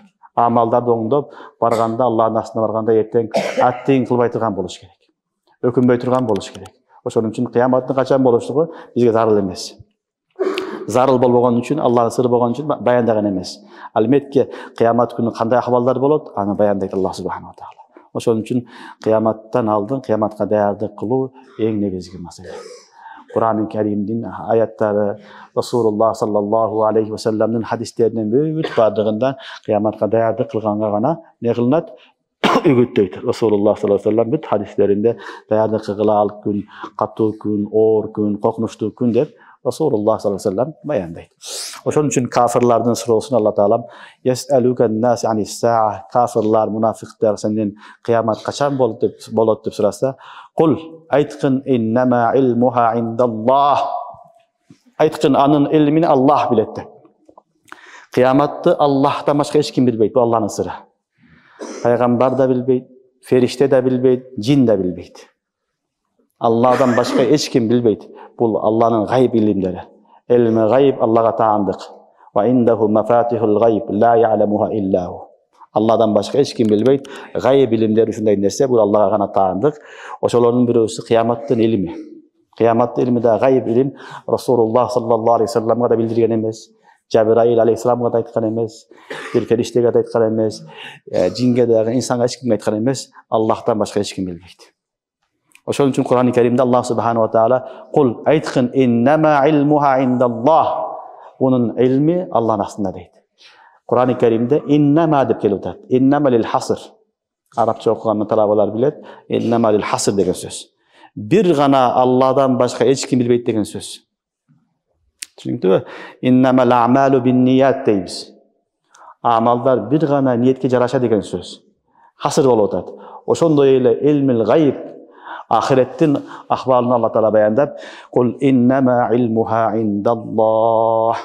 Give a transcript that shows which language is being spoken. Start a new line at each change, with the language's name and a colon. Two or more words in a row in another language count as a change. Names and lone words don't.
Kyrgyz: Амалдарды оңдоп барганда, Аллахтын астына барганда эртең аттыйын кылбай турган болуш керек. Өкүнбөй турган болуш керек. Ошон үчүн кыяматтын качан болуштугу бизге зарыл эмес. Зарыл болбогон үчүн, Аллахтын сыры болгон үчүн баяндаган эмес. Албетте кыямат күнү кандай ахвалдар болот, аны баяндайт Аллах
Arabic: سبحانه وتعالى.
Kyrgyz: Ошон үчүн кыяматтан алдын кыяматка даярдык кылуу эң негизги маселе. Кур'ан-ы Керимдин аяттары, Расулуллах
Arabic: صلى الله عليه وسلم
Kyrgyz: хадистеринин бүт бардыгында кыяматка даярдык кылганга гана не кылынат? Үгүттөйт. Расулуллах
Arabic: صلى الله عليه وسلم
Kyrgyz: бүт хадистеринде даярдык кылгыла күн, катуу күн, оор күн, коркунучтуу күн деп Расулуллах
Arabic: صلى الله عليه وسلم
Kyrgyz: баяндайт. Ошон үчүн кафирлардын суроосун Алла Таалам
Arabic: يسألك الناس عن الساعة,
Kyrgyz: кафирлар, мунафиктер сенден кыямат качан болот деп сураса, кул айткын
Arabic: إنما علمها عند الله.
Kyrgyz: Айткын анын илмини Аллах билет деп. Кыяматты Аллахтан башка эч ким билбейт, бул Алланын сыры. Пайгамбар да билбейт, фериште да билбейт, жин да билбейт. Алладан башка эч ким билбейт. Бул Алланын гайып илимдери. Илми гайып Аллага таандык.
Arabic: وعنده مفاتح الغيب لا يعلمها إلا هو.
Kyrgyz: Алладан башка эч ким билбейт. Гайып илимдери ушундай нерсе, бул Аллага гана таандык. Ошолордун бирөөсү кыяматтын илими. Кыяматтын илими да гайып илим Расулуллах
Arabic: صلى الله عليه وسلم
Kyrgyz: да билдирген эмес. Жабраил алейхиссаламга да айткан эмес, бир фериштеге да айткан эмес, жинге дагы, инсанга эч кимге айткан эмес, Аллахтан башка эч ким билбейт. Ошон үчүн Кур'ан-ы Каримде Аллах
Arabic: سبحانه وتعالى
Kyrgyz: кул айткын
Arabic: إنما علمها عند الله.
Kyrgyz: Бунун илми Аллахтын астында дейт. Кур'ан-ы Каримде иннама деп келип атат.
Arabic: إنما للحصر.
Kyrgyz: Арабча окуган талабалар билет.
Arabic: إنما للحصر
Kyrgyz: деген сөз. Бир гана Алладан башка эч ким билбейт деген сөз. Түшүнүктүбү?
Arabic: إنما الأعمال بالنية
Kyrgyz: дейбиз. Амалдар бир гана ниетке жараша деген сөз. Хасыр болуп атат. Ошондой эле
Arabic: علم الغيب,
Kyrgyz: ахиреттин ахбарын Алла Таала баяндап,
Arabic: قل إنما علمها عند الله.